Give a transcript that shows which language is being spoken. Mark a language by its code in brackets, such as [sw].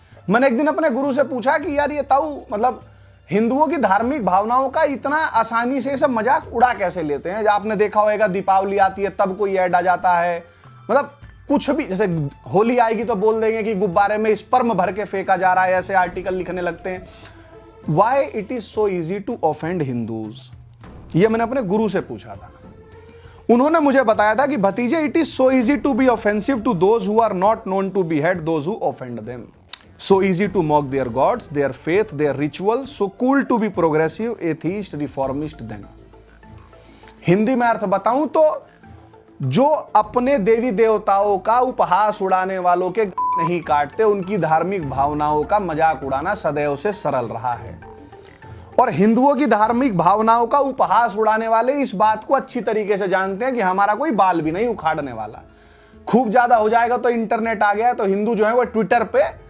[hi] मैंने एक दिन अपने गुरु से पूछा कि यार ये ताऊ, मतलब हिंदुओं की धार्मिक भावनाओं का इतना आसानी से सब मजाक उड़ा कैसे लेते हैं? आपने देखा होगा दीपावली आती है तब कोई ऐड आ जाता है, मतलब कुछ भी, जैसे होली आएगी तो बोल देंगे कि गुब्बारे में स्पर्म भर के फेंका जा रहा है, ऐसे आर्टिकल लिखने लगते हैं। [en] Why it is so easy to offend Hindus? [hi] ये मैंने अपने गुरु से पूछा था। उन्होंने मुझे बताया था कि भतीजे, [en] it is so easy to be offensive to those who are not known to behead those who offend them. So easy to mock their gods, their faith, their rituals. So cool to be progressive, atheist, reformist then. [hi] Hindi में अर्थ बताऊं तो जो अपने देवी देवताओं का उपहास उड़ाने वालों के नहीं काटते, उनकी धार्मिक भावनाओं का मजाक उड़ाना सदैव से सरल रहा है। और हिंदुओं की धार्मिक भावनाओं का उपहास उड़ाने वाले इस बात को अच्छी तरीके से जानते हैं कि हमारा कोई बाल भी नहीं उखाड़ने वाला। खूब ज्यादा हो जाएगा तो इंटरनेट आ गया तो हिंदू जो है वो ट्विटर पे